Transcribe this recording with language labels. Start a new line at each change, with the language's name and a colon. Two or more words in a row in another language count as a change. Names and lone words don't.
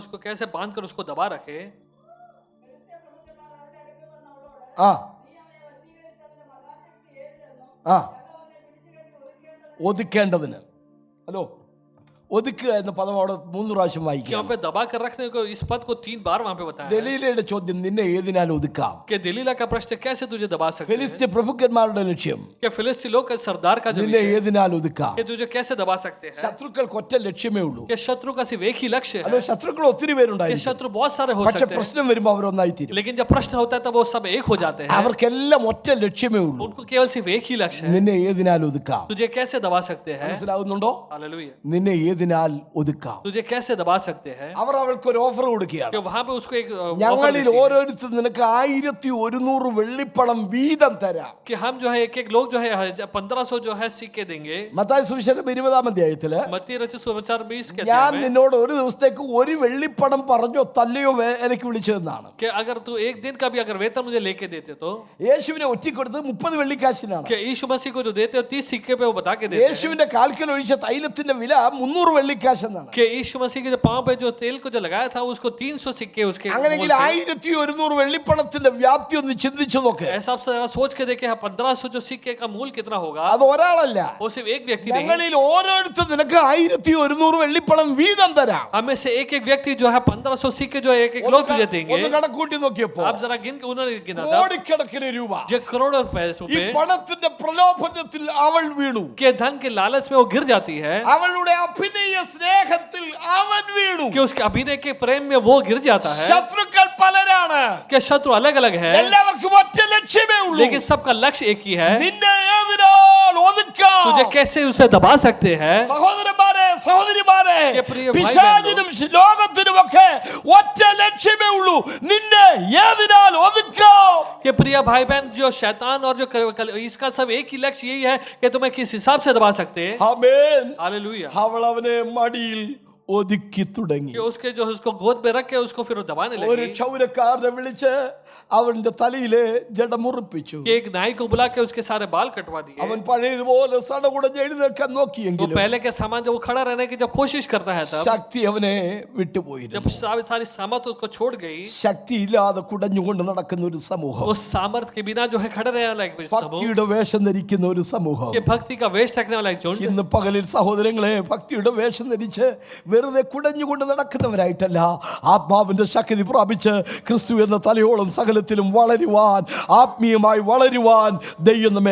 Hindi: उसको कैसे बांध कर उसको दबा रखे।
Malayalam: ഫിലിസ്ത്യ പ്രഭുക്കന്മാർ അവരുടെ അടുക്കൽ വന്ന് അവളോട്, ആ നീ അവനെ വശീകരിച്ച് അവന്റെ മഹാശക്തി ഏതിലെന്നും ആ ഞങ്ങൾ അവനെ പിടിച്ചുകെട്ടി ഒതുക്കേണ്ടതിന് ഒതുക്കേണ്ടതിന്. ഹലോ, ഒതുക്കുക എന്ന പദം അവിടെ 3 പ്രാവശ്യം
Hindi: यहाँ
Malayalam: വായിക്കാം.
Hindi: पे दबा कर रखने को इस पद को 3 बार वहां पे बताया है।
Malayalam: ദലീലയുടെ ചോദ്യം, നിന്നെ ഏതിനാൽ ഒതുക്കാം?
Hindi: कि दलीला का प्रश्न कैसे तुझे दबा सकते हैं?
Malayalam: ഫിലിസ്ത്യ പ്രഭുക്കന്മാരുടെ ലക്ഷ്യം,
Hindi: कि फिलिस्ती लोग के सरदार का जो
Malayalam: നിന്നെ
Hindi: विषय है,
Malayalam: ഏതിനാൽ ഒതുക്കാം?
Hindi: कि तुझे कैसे दबा सकते हैं।
Malayalam: ശത്രുക്കൾക്ക് ഒറ്റ ലക്ഷ്യമേ ഉള്ളൂ.
Hindi: कि शत्रु का सिर्फ एक ही लक्ष्य है।
Malayalam: ഹലോ, ശത്രുക്കൾ ഒത്തിരി
Hindi: कि
Malayalam: പേരുണ്ടായിരിക്കും.
Hindi: शत्रु बहुत सारे हो
Malayalam: പക്ഷെ
Hindi: सकते हैं,
Malayalam: പ്രശ്നം വരുമ്പോൾ അവരൊന്നായി തീരും.
Hindi: लेकिन जब प्रश्न होता है तब वो सब एक हो जाते हैं।
Malayalam: അവർക്കെല്ലാം ഒറ്റ ലക്ഷ്യമേ ഉള്ളൂ.
Hindi: उनको केवल सिर्फ एक ही लक्ष्य है,
Malayalam: നിന്നെ ഏതിനാൽ ഒതുക്കാം?
Hindi: तुझे कैसे दबा सकते हैं।
Malayalam: മനസ്സിലാവുന്നുണ്ടോ?
Hindi: हालेलुया।
Malayalam: നിന്നെ ഏതിനാൽ ഒതുക്കാം?
Hindi: तुझे कैसे दबा सकते हैं।
Malayalam: അവർ അവൾക്ക് ഒരു ഓഫർ കൊടുക്കുകയാണ്.
Hindi: कि वहां पे उसको एक offer
Malayalam: ഞങ്ങളിൽ
Hindi: देती है
Malayalam: ഓരോരുത്തർ നിനക്ക് 1100 വെള്ളിപ്പണം വീതം തരാം.
Hindi: कि हम जो है एक लोग जो है 1500 जो है सिक्के देंगे।
Malayalam: മത്തായി സുവിശേഷം 20-ാം അധ്യായത്തില്,
Hindi: मत्ती रचित सुसमाचार 20 के
Malayalam: ഞാൻ
Hindi: अध्याय में
Malayalam: നിന്നോട് ഒരു ദിവസത്തേക്ക് 1 വെള്ളിപ്പണം പറഞ്ഞോ തല്ലയോ എനിക്ക് വിളിച്ചതെന്നാണ്.
Hindi: कि अगर तू एक दिन का भी अगर वेतन मुझे लेके देते तो,
Malayalam: യേശുവിനെ ഒറ്റിക്കൊടുത്ത് 30 വെള്ളിക്കാശിനാണ്.
Hindi: कि यीशु मसीह को जो देते हो 30 सिक्के पे वो बता के देते हैं
Malayalam: യേശുവിന്റെ കാൽക്കൽ ഒഴിച്ച തൈലത്തിന്റെ വില 300 വെള്ളിക്കാശ് എന്നാണ്.
Hindi: कि यीशु मसीह के जो पांव पे जो तेल को जो लगाया था उसको 300 सिक्के उसके मोल
Malayalam: അങ്ങനെങ്കിൽ
Hindi: थे।
Malayalam: 1100 വെള്ളിപ്പണത്തിന്റെ വ്യാപ്തി ഒന്ന് ചിന്തിച്ചു നോക്ക്.
Hindi: ऐसा आप जरा सोच के देखे 1500 जो सिक्के का मूल कितना होगा।
Malayalam: അത് ഒരാളല്ല,
Hindi: वो सिर्फ एक व्यक्ति नहीं,
Malayalam: ഞങ്ങളിൽ ഓരോരുത്തർ നിനക്ക് 1100 വെള്ളിപ്പണം വീതം തരാം.
Hindi: हमें से एक एक व्यक्ति जो है 1500 सिक्के जो है एक एक लोग तुझे देंगे।
Malayalam: ഒന്ന് കണക്കൂട്ടി നോക്കിയപ്പോ
Hindi: आप जरा गिन के उन्होंने गिना था
Malayalam: കോടിക്കണക്കിന് രൂപ
Hindi: जो करोड़ों
Malayalam: ഈ
Hindi: रुपए
Malayalam: പണത്തിന്റെ പ്രലോഭനത്തിൽ അവൾ വീണു.
Hindi: के धन के लालच में वो गिर जाती है,
Malayalam: അവളുടെ അഭിനയ സ്നേഹത്തിൽ അവൻ വീണു.
Hindi: कि उसके अभिनय के प्रेम में वो गिर जाता है।
Malayalam: ശത്രുക്കൾ പലരാണ്,
Hindi: कि शत्रु अलग अलग है,
Malayalam: എല്ലാവർക്കും ഒറ്റ ലക്ഷ്യമേ ഉള്ളൂ.
Hindi: लेकिन सबका लक्ष्य एक ही है।
Malayalam: നിന്നെ ഏതിനാൽ ഒതുക്കാം?
Hindi: तुझे कैसे उसे दबा सकते हैं।
Malayalam: സഹോദരന്മാരെ സഹോദരിമാരെ,
Hindi: के प्रिय भाई
Malayalam: പിശാചിനും ലോകത്തിനുമൊക്കെ ഒറ്റ ലക്ഷ്യമേ ഉള്ളൂ, നിന്നെ ഏതിനാൽ ഒതുക്കാം?
Hindi: कि प्रिय भाई बहन, जो शैतान और जो इसका सब एक ही लक्ष्य यही है कि तुम्हें किस हिसाब से दबा सकते हैं।
Malayalam: ആമേൻ.
Hindi: हालेलुया।
Malayalam: അവൾ അവനെ മടിയിൽ ഒതുക്കി തുടങ്ങി.
Hindi: कि उसके जो उसको गोद में रख के उसको फिर वो दबाने
Malayalam: ഒരു
Hindi: लगी।
Malayalam: ക്ഷൗരക്കാരനെ വിളിച്ച് അവന്റെ തലയിലെ ജടമുറിപ്പിച്ചു.
Hindi: कि एक नाई को बुला के उसके सारे बाल कटवा दिए।
Malayalam: അവൻ പഴയതുപോലെ സടകുടഞ്ഞ് എഴുന്നേൽക്കാൻ
Hindi: वो
Malayalam: നോക്കിയെങ്കിലും
Hindi: पहले के सामान जब वो खड़ा रहने की जब कोशिश करता है तब
Malayalam: ശക്തി അവനെ വിട്ടുപോയിരുന്നു.
Hindi: जब सारी सामर्थ उसको छोड़ गई,
Malayalam: ശക്തി ഇല്ലാതെ കുടഞ്ഞുകൊണ്ട് നടക്കുന്ന ഒരു സമൂഹം,
Hindi: उस सामर्थ के बिना जो है खड़े रहने वाला एक समूह,
Malayalam: ഭക്തിയുടെ വേഷം ധരിക്കുന്ന ഒരു സമൂഹം.
Hindi: ये भक्ति का वेश रखने वाला एक झुंड।
Malayalam: ഇന്ന് പകലിൽ സഹോദരങ്ങളെ, ഭക്തിയുടെ വേഷം ധരിച്ച് വെറുതെ കുടഞ്ഞുകൊണ്ട് നടക്കുന്നവരായിട്ടല്ല, ആത്മാവിന്റെ ശക്തി പ്രാപിച്ച് ക്രിസ്തു എന്ന തലയോളം സകലത്തിലും വളരുവാൻ, ആത്മീയമായി വളരുവാൻ ദൈവം നമ്മെ